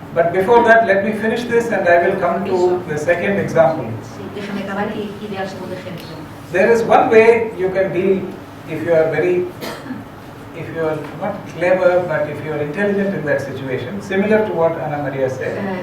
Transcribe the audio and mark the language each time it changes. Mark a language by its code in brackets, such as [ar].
[en] But before that, let me finish this and I will come to the second example. [es] Sí, déjame acabar y iré al segundo ejemplo. [en] There is one way you can deal if you are not clever, but if you are intelligent in that situation, similar to what Ana Maria said.